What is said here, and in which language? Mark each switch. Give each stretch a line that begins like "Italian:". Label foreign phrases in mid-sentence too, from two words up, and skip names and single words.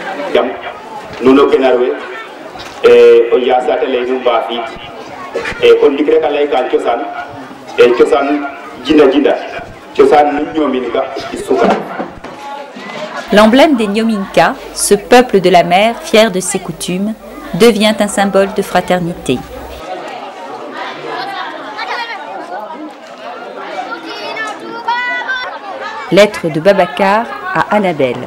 Serer: jam nuno kenarwe e o yasate lay nu mbafit e on dik rek lay kan ciosan e ciosan jinda ciosan nu ñominka isuka.
French: L'emblème des Nyominka, ce peuple de la mer fier de ses coutumes, devient un symbole de fraternité. Lettre de Babacar à Annabelle.